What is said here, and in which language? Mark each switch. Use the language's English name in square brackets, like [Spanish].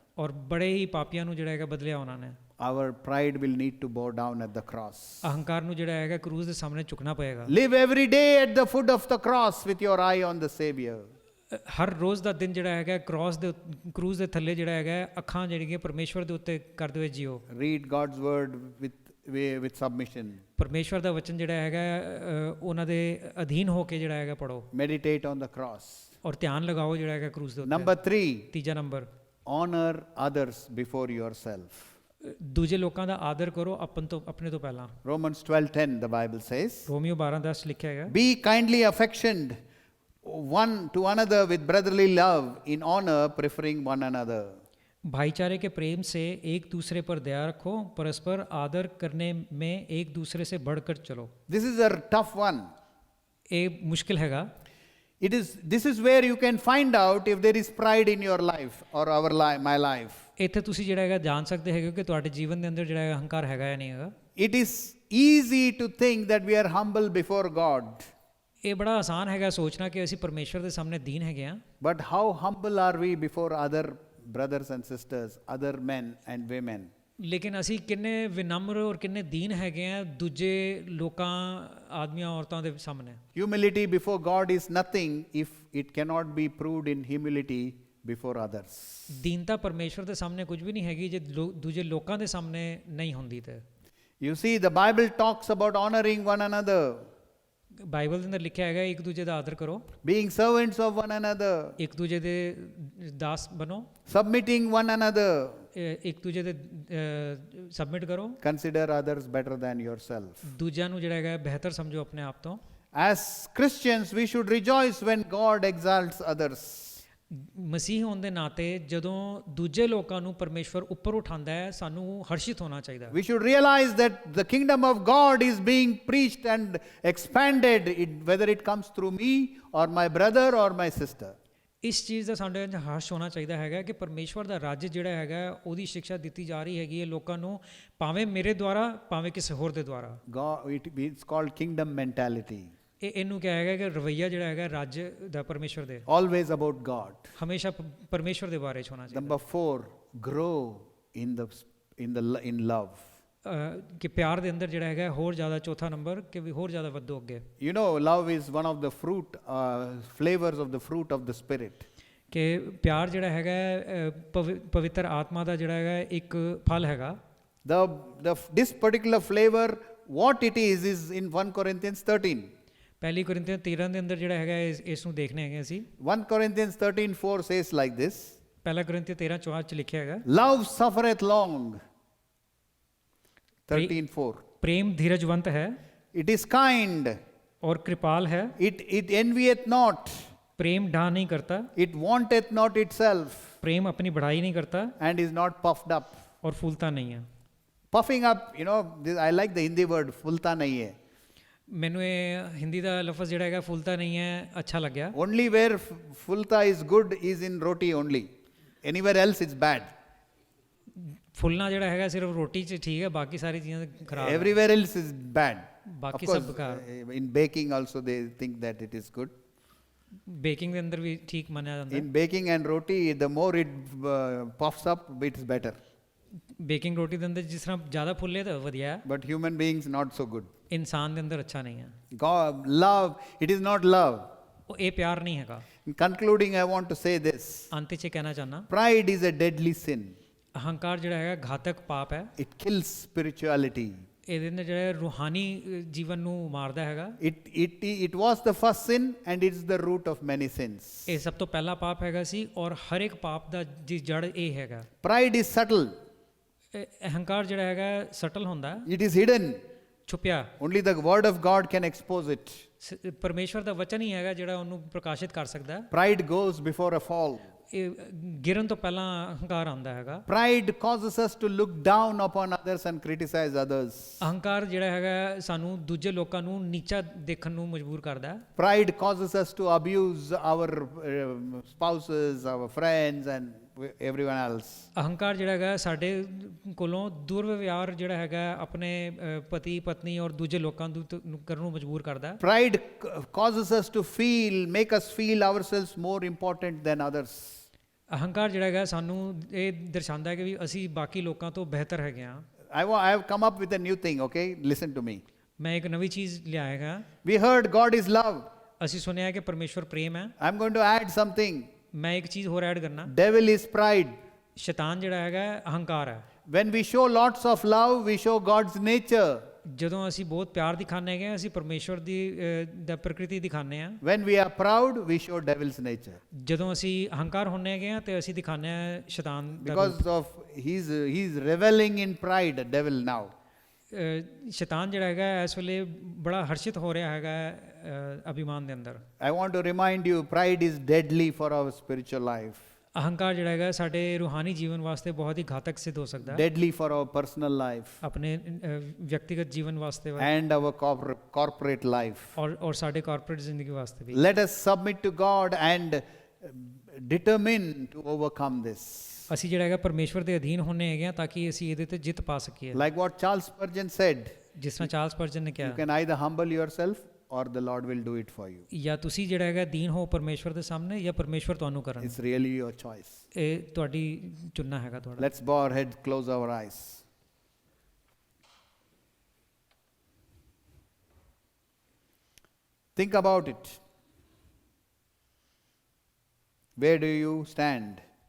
[Punjabi] ਔਰ ਬੜੇ ਹੀ ਪਾਪੀਆਂ ਨੂੰ ਜਿਹੜਾ ਹੈਗਾ ਬਦਲਿਆ ਉਹਨਾਂ ਨੇ। [English] Our pride will need to bow down at the cross. [Punjabi] ਅਹੰਕਾਰ ਨੂੰ ਜਿਹੜਾ ਹੈਗਾ ਕਰੂਜ਼ ਦੇ ਸਾਹਮਣੇ ਝੁਕਣਾ ਪਏਗਾ। [English] Live every day at the foot of the cross with your eye on the Savior. [Punjabi] ਹਰ ਰੋਜ਼ ਦਾ ਦਿਨ ਜਿਹੜਾ ਹੈਗਾ ਕਰੂਜ਼ ਦੇ ਥੱਲੇ ਜਿਹੜਾ ਹੈਗਾ ਅੱਖਾਂ ਜਿਹੜੀਆਂ ਪਰਮੇਸ਼ਵਰ ਦੇ ਉੱਤੇ ਕਰਦੇ ਹੋਏ JIO. [English] Read God's word with submission. [Punjabi] ਪਰਮੇਸ਼ਵਰ ਦਾ ਵਚਨ ਜਿਹੜਾ ਹੈਗਾ ਉਹਨਾਂ ਦੇ ਅਧੀਨ ਹੋ ਕੇ ਜਿਹੜਾ ਹੈਗਾ ਪੜੋ। [English] Meditate on the cross. [Punjabi] ਔਰ ਧਿਆਨ ਲਗਾਓ ਜਿਹੜਾ ਹੈਗਾ ਕਰੂਜ਼ ਦੇ ਉੱਤੇ। [English] Number 3, [Punjabi] ਤੀਜਾ number, [English] honor others before yourself. [Punjabi] ਦੂਜੇ ਲੋਕਾਂ ਦਾ ਆਦਰ ਕਰੋ ਆਪਣੇ ਤੋਂ ਪਹਿਲਾਂ। [English] Romans 12:10 the Bible says, [Punjabi] Romeo 12:10 ਲਿਖਿਆ ਹੈਗਾ, [English] be kindly affectioned one to another with brotherly love, in honor preferring one another. [Hindi] भाईचारे के प्रेम से एक दूसरे पर दया रखो, परस्पर आदर करने में एक दूसरे से बढ़कर चलो। [English] This is a tough one. [Hindi] ये मुश्किल हैगा। [English] This is where you can find out if there is pride in your life or my life. [Punjabi] ਇੱਥੇ ਤੁਸੀਂ ਜਿਹੜਾ ਹੈਗਾ ਜਾਣ ਸਕਦੇ ਹੈਗੇ ਕਿ ਤੁਹਾਡੇ ਜੀਵਨ ਦੇ ਅੰਦਰ ਜਿਹੜਾ ਹੈਗਾ ਹੰਕਾਰ ਹੈਗਾ ਜਾਂ ਨਹੀਂ ਹੈਗਾ। [English] It is easy to think that we are humble before God. [Punjabi] ਇਹ ਬੜਾ ਆਸਾਨ ਹੈਗਾ ਸੋਚਣਾ ਕਿ ਅਸੀਂ ਪਰਮੇਸ਼ਵਰ ਦੇ ਸਾਹਮਣੇ ਦੀਨ ਹੈਗੇ ਆ। [English] But how humble are we before other brothers and sisters, other men and women? [Punjabi] ਲੇਕਿਨ ਅਸੀਂ ਕਿੰਨੇ ਵਿਨਮਰ ਔਰ ਕਿੰਨੇ ਦੀਨ ਹੈਗੇ ਆ ਦੂਜੇ ਲੋਕਾਂ ਆਦਮੀਆਂ ਔਰਤਾਂ ਦੇ ਸਾਹਮਣੇ। [English] Humility before God is nothing if it cannot be proved in humility before others. [Punjabi] ਦੀਨਤਾ ਪਰਮੇਸ਼ਵਰ ਦੇ ਸਾਹਮਣੇ ਕੁਝ ਵੀ ਨਹੀਂ ਹੈਗੀ ਜੇ ਦੂਜੇ ਲੋਕਾਂ ਦੇ ਸਾਹਮਣੇ ਨਹੀਂ ਹੁੰਦੀ ਤੇ। [English] You see, the Bible talks about honoring one another. [Punjabi] Bible ਦੇ ਅੰਦਰ ਲਿਖਿਆ ਹੈਗਾ ਇੱਕ ਦੂਜੇ ਦਾ ਆਦਰ ਕਰੋ, [English] Being servants of one another. [Punjabi] ਇੱਕ ਦੂਜੇ ਦੇ ਦਾਸ ਬਣੋ, [English] Submitting one another. [Punjabi] ਇੱਕ ਦੂਜੇ ਦੇ ਸਬਮਿਟ ਕਰੋ, [English] Consider others better than yourself. [Punjabi] ਦੂਜਿਆਂ ਨੂੰ ਜਿਹੜਾ ਹੈਗਾ ਬਿਹਤਰ ਸਮਝੋ ਆਪਣੇ ਆਪ ਤੋਂ। [English] As Christians, we should rejoice when God exalts others. [Punjabi] ਮਸੀਹ ਹੋਣ ਦੇ ਨਾਤੇ ਜਦੋਂ ਦੂਜੇ ਲੋਕਾਂ ਨੂੰ ਪਰਮੇਸ਼ਵਰ ਉੱਪਰ ਉਠਾਉਂਦਾ ਹੈ ਸਾਨੂੰ ਹਰਸ਼ਿਤ ਹੋਣਾ ਚਾਹੀਦਾ। [English] We should realize that the kingdom of God is being preached and expanded, whether it comes through me or my brother or my sister. [Punjabi] ਇਸ ਚੀਜ਼ ਦਾ ਸਾਡੇ ਅੰਦਰ ਹਰਸ਼ ਹੋਣਾ ਚਾਹੀਦਾ ਹੈਗਾ ਕਿ ਪਰਮੇਸ਼ਵਰ ਦਾ ਰਾਜ ਜਿਹੜਾ ਹੈਗਾ ਉਹਦੀ ਸਿੱਖਿਆ ਦਿੱਤੀ ਜਾ ਰਹੀ ਹੈਗੀ ਹੈ ਲੋਕਾਂ ਨੂੰ, ਭਾਵੇਂ ਮੇਰੇ ਦੁਆਰਾ ਭਾਵੇਂ ਕਿਸੇ ਹੋਰ ਦੇ ਦੁਆਰਾ। [English] It's called kingdom mentality. [Punjabi] ਇਹਨੂੰ ਕਿਹਾ ਹੈਗਾ ਕਿ ਰਵੱਈਆ ਜਿਹੜਾ ਹੈਗਾ ਰਾਜ ਦਾ ਪਰਮੇਸ਼ਵਰ ਦੇ, [English] Always about God. [Punjabi] ਹਮੇਸ਼ਾ ਪਰਮੇਸ਼ਵਰ ਦੇ ਬਾਰੇ ਚ ਹੋਣਾ ਚਾਹੀਦਾ। [English] Number 4, grow in love. [Punjabi] ਕਿ ਪਿਆਰ ਦੇ ਅੰਦਰ ਜਿਹੜਾ ਹੈਗਾ ਹੋਰ ਜ਼ਿਆਦਾ, ਚੌਥਾ ਨੰਬਰ ਕਿ ਵੀ ਹੋਰ ਜ਼ਿਆਦਾ ਵਧੋ ਅੱਗੇ। [English] You know, love is one of the flavors of the fruit of the Spirit. [Punjabi] ਕਿ ਪਿਆਰ ਜਿਹੜਾ ਹੈਗਾ ਪਵਿੱਤਰ ਆਤਮਾ ਦਾ ਜਿਹੜਾ ਹੈਗਾ ਇੱਕ ਫਲ ਹੈਗਾ। [English] This particular flavor, what it is in 1 Corinthians 13. [Punjabi] ਪਹਿਲੀ ਕੋਰਿੰਥੀਆਂ 13 ਦੇ ਅੰਦਰ ਜਿਹੜਾ ਹੈਗਾ ਇਸ ਨੂੰ ਦੇਖਨੇ ਹੈਗੇ ਅਸੀਂ [English] 1 Corinthians 13:4 says like this. [Punjabi] ਪਹਿਲਾ ਕੋਰਿੰਥੀਆਂ 13:4 ਚ ਲਿਖਿਆ ਹੈਗਾ [English] Love suffereth long. 13:4. [Punjabi] ਪ੍ਰੇਮ ਧੀਰਜਵੰਤ ਹੈ [English] It is kind. [Hindi] और कृपाल है [English] It envieth not. [Hindi] प्रेम ढा नहीं करता [English] It wanteth not itself. [Hindi] प्रेम अपनी बढ़ाई नहीं करता [English] And is not puffed up. [Hindi] और फूलता नहीं है [English] Puffing up, I like the Hindi word, [Hindi] fulta nahi hai. [Punjabi] ਮੈਨੂੰ ਇਹ ਹਿੰਦੀ ਦਾ ਲਫ਼ਜ਼ ਜਿਹੜਾ ਹੈਗਾ [Hindi] ਫੁੱਲਤਾ ਨਹੀਂ ਹੈ [Punjabi] ਅੱਛਾ ਲੱਗਿਆ [English] Only where fulta is good is in roti only. Anywhere else it's bad. [Punjabi] ਫੁੱਲਣਾ ਜਿਹੜਾ ਹੈਗਾ ਸਿਰਫ ਰੋਟੀ 'ਚ ਠੀਕ ਹੈ ਬਾਕੀ ਸਾਰੀ ਚੀਜ਼ਾਂ ਖਰਾਬ ਹੈ [English] Everywhere else is bad. Of [Punjabi] ਬਾਕੀ [English] course, [Punjabi] ਸਭ ਬੇਕਾਰ [English] in baking also they think that it is good. [Punjabi] Baking ਦੇ ਅੰਦਰ ਵੀ ਠੀਕ ਮੰਨਿਆ ਜਾਂਦਾ [English] In baking and roti, the more it puffs up, it's better. [Punjabi] Baking ਰੋਟੀ ਦੇ ਅੰਦਰ ਜਿਸ ਤਰ੍ਹਾਂ ਜ਼ਿਆਦਾ ਫੁੱਲੇ ਤਾਂ ਵਧੀਆ ਹੈ [English] But human beings not so good. [Punjabi] ਇਨਸਾਨ ਦੇ ਅੰਦਰ ਅੱਛਾ ਨਹੀਂ ਹੈ [English] God, love, it is not love. [Punjabi] ਉਹ ਇਹ ਪਿਆਰ ਨਹੀਂ ਹੈਗਾ [English] In concluding, I want to say this. [Punjabi] ਅੰਤ 'ਚ ਕਹਿਣਾ ਚਾਹੁੰਦਾ [English] Pride is a deadly sin. [Punjabi] ਅਹੰਕਾਰ ਜਿਹੜਾ ਹੈਗਾ ਘਾਤਕ ਪਾਪ ਹੈ [English] It kills spirituality. [Punjabi] ਇਹਦੇ ਨਾਲ ਜਿਹੜਾ ਰੂਹਾਨੀ ਜੀਵਨ ਨੂੰ ਮਾਰਦਾ ਹੈਗਾ [English] It was the first sin and it's the root of many sins. [Punjabi] ਇਹ ਸਭ ਤੋਂ ਪਹਿਲਾ ਪਾਪ ਹੈਗਾ ਸੀ ਔਰ ਹਰ ਇੱਕ ਪਾਪ ਦਾ ਜਿਸ ਜੜ ਇਹ ਹੈਗਾ [English] Pride is subtle. [Punjabi] ਅਹੰਕਾਰ ਜਿਹੜਾ ਹੈਗਾ ਸਟਲ ਹੁੰਦਾ ਹੈ, [English] It is hidden. [Punjabi] ਛੁਪਿਆ [English] Only the word of God can expose it. [Punjabi] ਪਰਮੇਸ਼ਵਰ ਦਾ ਵਚਨ ਹੀ ਹੈਗਾ ਜਿਹੜਾ ਉਹਨੂੰ ਪ੍ਰਕਾਸ਼ਿਤ ਕਰ ਸਕਦਾ ਹੈ। [English] Pride goes before a fall. [Punjabi] ਇਹ ਗਿਰਨ ਤੋਂ ਪਹਿਲਾਂ ਅਹੰਕਾਰ ਆਉਂਦਾ ਹੈਗਾ [English] Pride causes us to look down upon others and criticize others. [Punjabi] ਅਹੰਕਾਰ ਜਿਹੜਾ ਹੈਗਾ ਸਾਨੂੰ ਦੂਜੇ ਲੋਕਾਂ ਨੂੰ ਨੀਚਾ ਦੇਖਣ ਨੂੰ ਮਜਬੂਰ ਕਰਦਾ ਹੈ [English] Pride causes us to abuse our spouses, our friends and everyone else. [Punjabi] ਅਹੰਕਾਰ ਜਿਹੜਾ ਹੈਗਾ ਸਾਡੇ ਕੋਲੋਂ ਦੁਰਵਿਵਹਾਰ ਜਿਹੜਾ ਹੈਗਾ ਆਪਣੇ ਪਤੀ ਪਤਨੀ ਔਰ ਦੂਜੇ ਲੋਕਾਂ ਨੂੰ ਕਰਨ ਨੂੰ ਮਜਬੂਰ ਕਰਦਾ ਹੈ [English] Pride causes us to make us feel ourselves more important than others. [Punjabi] ਅਹੰਕਾਰ ਜਿਹੜਾ ਹੈਗਾ ਸਾਨੂੰ ਇਹ ਦਰਸਾਉਂਦਾ ਹੈ ਕਿ ਵੀ ਅਸੀਂ ਬਾਕੀ ਲੋਕਾਂ ਤੋਂ ਬਿਹਤਰ ਹੈਗੇ ਹਾਂ [English] I have come up with a new thing, okay? Listen to me. [Punjabi] ਮੈਂ ਇੱਕ ਨਵੀਂ ਚੀਜ਼ ਲਿਆਏਗਾ [English] We heard God is love. [Punjabi] ਅਸੀਂ ਸੁਣਿਆ ਕਿ ਪਰਮੇਸ਼ਵਰ ਪ੍ਰੇਮ ਹੈ [English] I'm going to add something. [Punjabi] ਮੈਂ ਇੱਕ ਚੀਜ਼ ਹੋਰ ਐਡ ਕਰਨਾ [English] Devil is pride. [Punjabi] ਸ਼ੈਤਾਨ ਜਿਹੜਾ ਹੈਗਾ ਅਹੰਕਾਰ ਹੈ [English] When we show lots of love, we show God's nature. [Punjabi] ਜਦੋਂ ਅਸੀਂ ਬਹੁਤ ਪਿਆਰ ਦਿਖਾਉਂਦੇ ਹੈਗੇ ਅਸੀਂ ਪਰਮੇਸ਼ਵਰ ਦੀ ਪ੍ਰਕਿਰਤੀ ਦਿਖਾਉਂਦੇ ਹਾਂ [English] When we are proud, we show devil's nature. [Punjabi] ਜਦੋਂ ਅਸੀਂ ਅਹੰਕਾਰ ਹੁੰਦੇ ਹੈਗੇ ਆ ਤੇ ਅਸੀਂ ਦਿਖਾਉਂਦੇ ਹਾਂ ਸ਼ੈਤਾਨ ਦਾ [English] Because of he's reveling in pride, devil now. [Punjabi] ਸ਼ੈਤਾਨ ਜਿਹੜਾ ਹੈਗਾ ਇਸ ਵੇਲੇ ਬੜਾ ਹਰਸ਼ਿਤ ਹੋ ਰਿਹਾ ਹੈਗਾ ਅਭਿਮਾਨ ਦੇ ਅੰਦਰ [English] I want to remind you, pride is deadly for our spiritual life. [Punjabi] ਅਹੰਕਾਰ ਜਿਹੜਾ ਹੈਗਾ ਸਾਡੇ ਰੂਹਾਨੀ ਜੀਵਨ ਵਾਸਤੇ ਬਹੁਤ ਹੀ ਘਾਤਕ ਸਿੱਧ ਹੋ ਸਕਦਾ ਹੈ [English] Deadly for our personal life [Punjabi] ਆਪਣੇ ਵਿਅਕਤੀਗਤ ਜੀਵਨ ਵਾਸਤੇ [English] and our corporate life. [Punjabi] ਔਰ ਸਾਡੇ ਕਾਰਪੋਰੇਟ ਜ਼ਿੰਦਗੀ ਵਾਸਤੇ ਵੀ [English] Let us submit to God and determine to overcome this. [Punjabi] ਅਸੀਂ ਜਿਹੜਾ ਹੈਗਾ ਪਰਮੇਸ਼ਵਰ ਦੇ ਅਧੀਨ ਹੋਣੇ ਹੈਗੇ ਆ ਤਾਂ ਕਿ ਅਸੀਂ ਇਹਦੇ ਤੇ ਜਿੱਤ ਪਾ ਸਕੀਏ [English] Like what Charles Spurgeon said, [Punjabi] ਜਿਸ ਤਰ੍ਹਾਂ ਚਾਰਲਸ ਪਰਜਨ ਨੇ [English] you [Punjabi] ਕਿਹਾ [English] can either humble yourself or the Lord will do it for you. [Punjabi] ਜਾਂ ਤੁਸੀਂ ਜਿਹੜਾ ਹੈਗਾ ਦੀਨ ਹੋ ਪਰਮੇਸ਼ਵਰ ਦੇ ਸਾਹਮਣੇ ਜਾਂ ਪਰਮੇਸ਼ਵਰ ਤੁਹਾਨੂੰ ਕਰਨ [English] It's really your choice. [Punjabi] ਇਹ ਤੁਹਾਡੀ ਚੁਣਨਾ ਹੈਗਾ ਤੁਹਾਡਾ [English] Let's bow our heads, close our eyes. Think about it. Where do you stand?